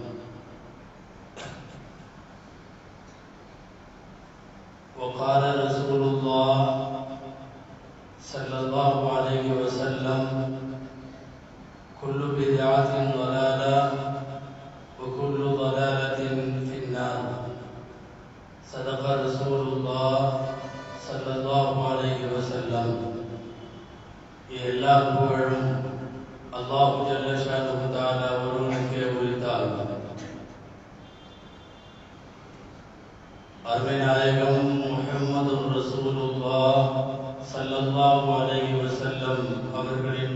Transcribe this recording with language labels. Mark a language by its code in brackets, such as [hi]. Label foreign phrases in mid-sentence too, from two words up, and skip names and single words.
[ar] وقال رسول الله صلى الله عليه وسلم: كل بدعة ضلالة وكل ضلالة في النار. صدق رسول الله صلى الله عليه وسلم. [ta] எல்லா புகழும் அல்லாஹ் [ar] جل شأنه تعالى [ta] ஒருவனுக்கே உரித்தாகும். அருமை நாயகம் முஹம்மது ரசூலுல்லாஹ் [ar] صلى الله عليه وسلم [ta] அவர்களின்